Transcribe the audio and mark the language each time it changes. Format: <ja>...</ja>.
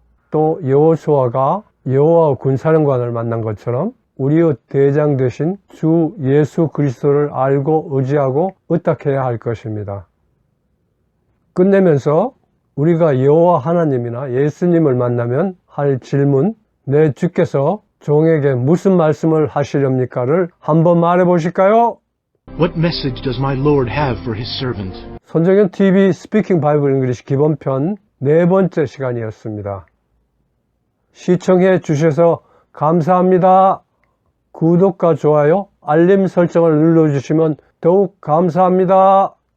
<ko>또 여호수아가 여호와 군사령관을 만난 것처럼 우리의 대장 되신 주 예수 그리스도를 알고 의지하고 의탁해야 할 것입니다. 끝내면서 우리가 여호와 하나님이나 예수님을 만나면 할 질문, 내 주께서 종에게 무슨 말씀을 하시렵니까를 한번 말해 보실까요?</ko> <en>What message does my Lord have for his servant?</en> <ko>손정현 TV 스피킹 바이블 잉글리시 기본편 네 번째 시간이었습니다. 시청해 주셔서 감사합니다. 구독과 좋아요, 알림 설정을 눌러주시면 더욱 감사합니다.</ko>